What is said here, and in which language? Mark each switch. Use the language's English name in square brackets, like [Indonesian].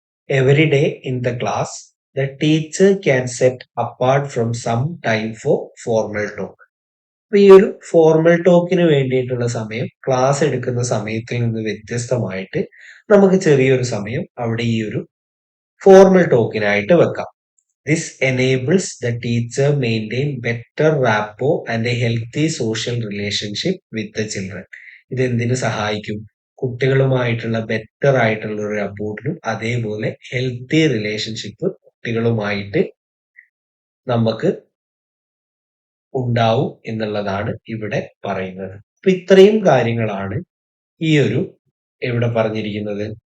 [English] Every day in the class the teacher can set apart from some time for formal talk. [Malayalam] അപ്പൊ ഈ ഒരു formal ടോക്കിന് വേണ്ടിയിട്ടുള്ള സമയം class എടുക്കുന്ന സമയത്തിൽ നിന്ന് വ്യത്യസ്തമായിട്ട് നമുക്ക് ചെറിയൊരു സമയം അവിടെ ഈ ഒരു ഫോർമൽ ടോക്കിനായിട്ട് വെക്കാം. [English] This enables the teacher maintain better rapport and a healthy social relationship with the children. [Malayalam] ഇത് എന്തിനു സഹായിക്കും? കുട്ടികളുമായിട്ടുള്ള ബെറ്റർ ആയിട്ടുള്ള ഒരു റപ്പോർട്ടിനും അതേപോലെ ഹെൽത്തി റിലേഷൻഷിപ്പ് കുട്ടികളുമായിട്ട് നമുക്ക് ഉണ്ടാവും എന്നുള്ളതാണ് ഇവിടെ പറയുന്നത്. അപ്പൊ ഇത്രയും കാര്യങ്ങളാണ് ഈ ഒരു ഇവിടെ പറഞ്ഞിരിക്കുന്നത്.